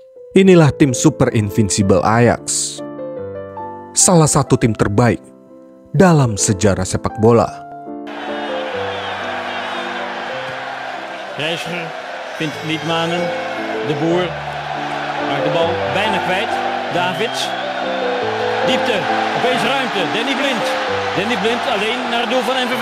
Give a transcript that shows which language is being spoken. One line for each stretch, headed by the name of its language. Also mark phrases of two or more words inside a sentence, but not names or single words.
Indonesian: Inilah tim Super Invincible Ajax, salah satu tim terbaik dalam sejarah sepak bola.
Dutch: Reiziger vindt Liedmanen, de Boer maakt de bal bijna kwijt. Davids, diepte, opeens ruimte, Danny Blind. Danny Blind alleen naar het doel van NVV.